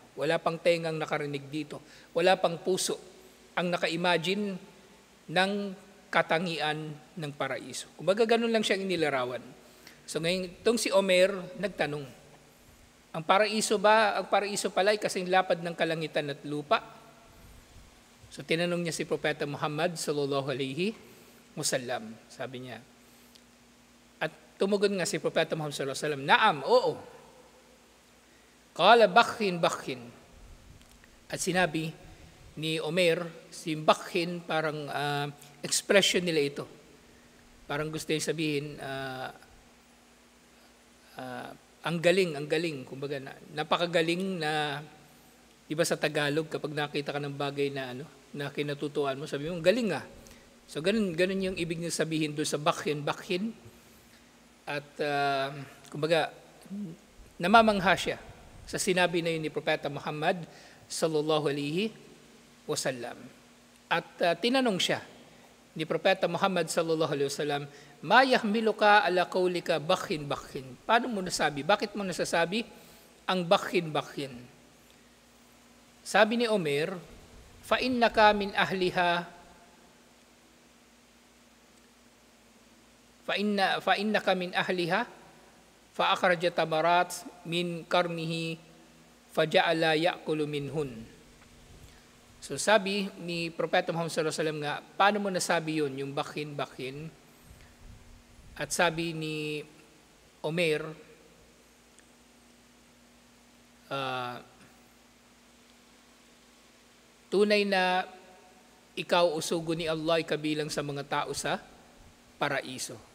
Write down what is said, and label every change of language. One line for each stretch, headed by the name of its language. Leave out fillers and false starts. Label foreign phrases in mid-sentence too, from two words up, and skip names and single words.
Filipino: Wala pang tengang nakarinig dito. Wala pang puso ang naka-imagine ng katangian ng paraiso. Kumbaga ganun lang siyang inilarawan. So ngayon, itong si Omer nagtanong, ang paraiso pala ay kasing lapad ng kalangitan at lupa? So tinanong niya si Propeta Muhammad
Arabic: صلى الله عليه وسلم.
Filipino: Sabi niya, at tumugon nga si Propeta Muhammad
Arabic: صلى الله عليه وسلم,
Filipino: "Naam, oo."
Arabic: قال بخ.
Filipino: At sinabi ni Omer, si bakhin, parang expression nila ito. Parang gusto niya sabihin, ang galing. Kumbaga, napakagaling na, iba sa Tagalog, kapag nakita ka ng bagay na, na kinatutuan mo, sabi mo, galing nga. So, ganun yung ibig niya sabihin doon sa bakhin. At, kumbaga, namamangha siya sa sinabi na yun ni Propeta Muhammad
Arabic: صلى الله عليه وسلم.
Filipino: At tinanong siya ni Propeta Muhammad
Arabic: صلى الله عليه وسلم, "ما يحملك على قولك بخ."
Filipino: Paano mo nasabi? Bakit mo nasasabi ang bakhin? Sabi ni Omer,
Arabic: "فإنك من أهلها فأخرج تمرات من قرنه فجعل يأكل منهن."
Filipino: So sabi ni Propeta Muhammad
Arabic: صلى الله عليه وسلم
Filipino: nga, paano mo nasabi yun, yung bakhin? At sabi ni Omer, tunay na ikaw usugo ni Allah ay kabilang sa mga tao sa paraiso.